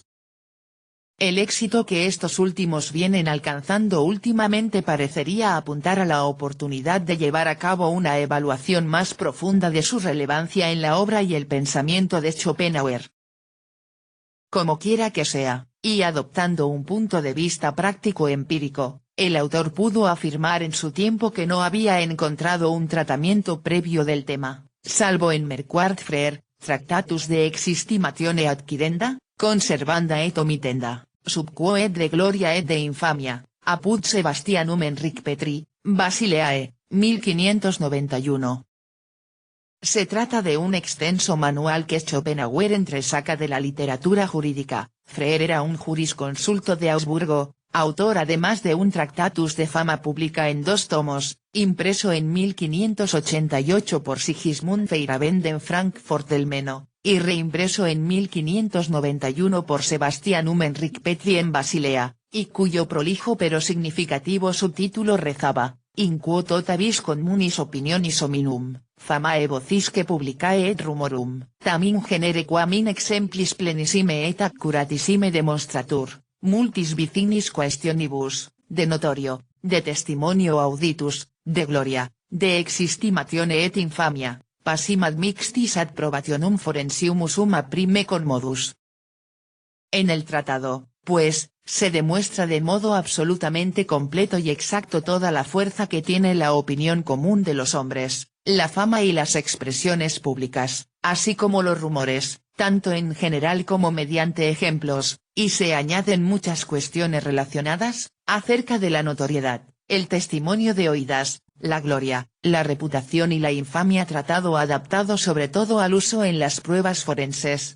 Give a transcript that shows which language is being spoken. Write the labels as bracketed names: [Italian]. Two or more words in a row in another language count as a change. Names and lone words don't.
[Spanish] El éxito que estos últimos vienen alcanzando últimamente parecería apuntar a la oportunidad de llevar a cabo una evaluación más profunda de su relevancia en la obra y el pensamiento de Schopenhauer. Como quiera que sea, y adoptando un punto de vista práctico-empírico, el autor pudo afirmar en su tiempo que no había encontrado un tratamiento previo del tema, salvo en Merquart Frere, Tractatus de Existimatione Adquirenda, Conservanda et Omitenda, sub quo et de gloria et de infamia, apud Sebastianum Enric Petri, Basileae, 1591. Se trata de un extenso manual que Schopenhauer entresaca de la literatura jurídica. Frere era un jurisconsulto de Augsburgo, autor además de un Tractatus de fama pública en 2 tomos, impreso en 1588 por Sigismund Feyerabend en Frankfurt del Meno, y reimpreso en 1591 por Sebastianum Enric Petri en Basilea, y cuyo prolijo pero significativo subtítulo rezaba, [Latin] In quo tota vis communis opinionis hominum, famae vocisque publicae et rumorum, tamen genere quam in exemplis plenissime et accuratissime demonstratur, multis vicinis questionibus, de notorio, de testimonio auditus, de gloria, de existimatione et infamia, passim admixtis ad probationum forensium summa prime commodus. [Spanish] En el tratado, pues, se demuestra de modo absolutamente completo y exacto toda la fuerza que tiene la opinión común de los hombres, la fama y las expresiones públicas, así como los rumores, tanto en general como mediante ejemplos, y se añaden muchas cuestiones relacionadas, acerca de la notoriedad, el testimonio de oídas, la gloria, la reputación y la infamia, tratado adaptado sobre todo al uso en las pruebas forenses.